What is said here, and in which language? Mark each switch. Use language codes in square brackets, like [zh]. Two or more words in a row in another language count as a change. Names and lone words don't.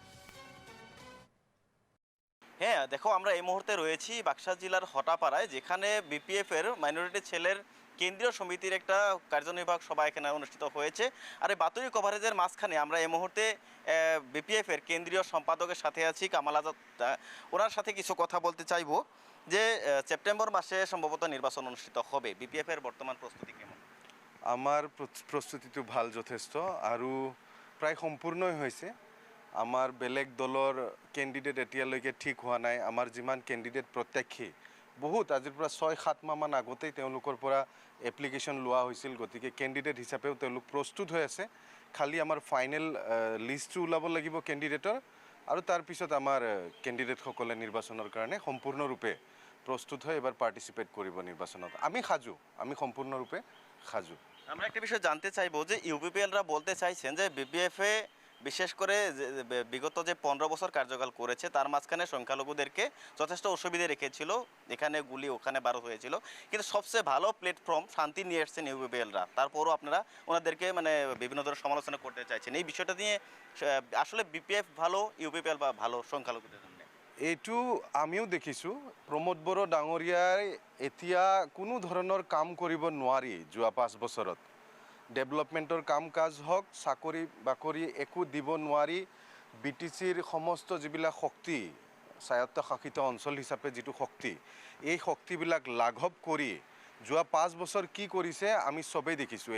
[bn] হ্যাঁ দেখো, আমরা এই মুহূর্তে রয়েছি বাক্সা জেলার হটাপাড়ায়, যেখানে বিপিএফ এর মাইনরিটি ছেলের কেন্দ্রীয় সমিতির একটা কার্যনির্বাহক সভা এখানে অনুষ্ঠিত হয়েছে। আর এই বাতরি কভারেজের মাঝখানে আমরা এই মুহূর্তে বিপিএফ এর কেন্দ্রীয় সম্পাদকের সাথে আছি, কামাল আজাদ। ওনার সাথে কিছু কথা বলতে চাইবো যে সেপ্টেম্বর মাসে সম্ভবত নির্বাচন অনুষ্ঠিত হবে, বিপিএফ এর বর্তমান প্রস্তুতি কেমন? [as] আমার প্রস্তুতিটো ভাল, যথেষ্ট আৰু প্ৰায় সম্পূৰ্ণই হৈছে। আমাৰ বেলেগ দলৰ কেণ্ডিডেট এতিয়ালৈকে ঠিক হোৱা নাই। আমাৰ যিমান কেণ্ডিডেট প্ৰত্যাশী বহুত, আজিৰ পৰা 6-7 মাহমান আগতেই তেওঁলোকৰ পৰা এপ্লিকেশ্যন লোৱা হৈছিল, গতিকে কেণ্ডিডেট হিচাপেও তেওঁলোক প্ৰস্তুত হৈ আছে। খালি আমাৰ [en] final list [as] ওলাব লাগিব কেণ্ডিডেটৰ, আৰু তাৰপিছত আমাৰ কেণ্ডিডেটসকলে নিৰ্বাচনৰ কাৰণে সম্পূৰ্ণৰূপে প্ৰস্তুত হৈ এবাৰ পাৰ্টিচিপেট কৰিব নিৰ্বাচনত। আমি সাজু, আমি সম্পূৰ্ণৰূপে সাজু। [bn] আমরা একটা বিষয় জানতে চাইবো যে ইউপিপিএলরা বলতে চাইছেন যে বিপিএফে বিশেষ করে বিগত যে 15 বছর কার্যকাল করেছে তার মাঝখানে সংখ্যালঘুদেরকে যথেষ্ট অসুবিধা রেখেছিল, এখানে গুলি ওখানে বারো হয়েছিল, কিন্তু সবচেয়ে ভালো প্ল্যাটফর্ম শান্তি নিয়ে এসছেন ইউপিপিএলরা। তারপরও আপনারা ওনাদেরকে বিভিন্ন ধরনের সমালোচনা করতে চাইছেন, এই বিষয়টা নিয়ে আসলে বিপিএফ ভালো, ইউপিপিএল বা ভালো সংখ্যালঘুদের জন্য? [as] এইটো আমিও দেখিছোঁ। প্ৰমোদ বড়ো ডাঙৰীয়াই এতিয়া কোনো ধৰণৰ কাম কৰিব নোৱাৰি। যোৱা 5 বছৰত ডেভেলপমেণ্টৰ কাম কাজ হওক, চাকৰি বাকৰি একো দিব নোৱাৰি। বিটিচিৰ সমস্ত যিবিলাক শক্তি, স্বায়ত্তশাসিত অঞ্চল হিচাপে যিটো শক্তি, এই শক্তিবিলাক লাঘৱ কৰি যোৱা 5 বছৰ কি কৰিছে আমি চবেই দেখিছোঁ।